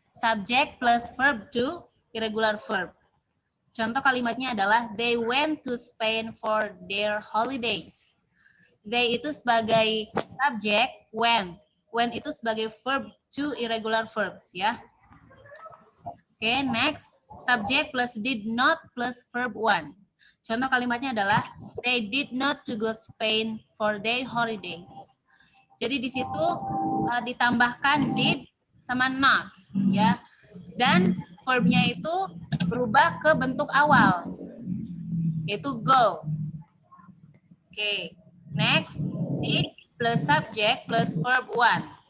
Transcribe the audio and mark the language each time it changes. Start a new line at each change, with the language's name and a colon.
English: Subject plus verb to irregular verb.
Indonesian: Contoh kalimatnya adalah
English: they went to Spain for their holidays.
Indonesian: They itu sebagai subjek, went. Went itu sebagai verb to irregular verbs ya. Oke, next.
English: Subject plus did not plus verb one.
Indonesian: Contoh kalimatnya adalah
English: they did not to go Spain for their holidays.
Indonesian: Jadi di situ ditambahkan did sama not ya. Dan verbnya itu berubah ke bentuk awal yaitu go. Oke.
English: Next, did plus subject plus verb one.